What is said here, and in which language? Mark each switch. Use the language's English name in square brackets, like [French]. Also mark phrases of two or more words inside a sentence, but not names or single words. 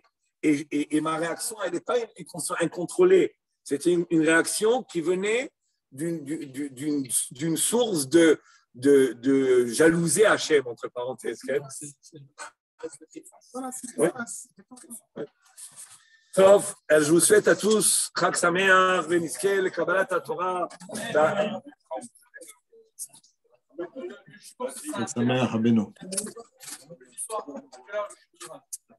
[French] Et ma réaction, elle n'est pas incontrôlée. C'était une réaction qui venait d'une source de jalousie Hachem, entre parenthèses. Ouais. טוב, je vous souhaite à tous [Hebrew] חג שמח ונזכה לקבלת התורה. חג שמח רבנו.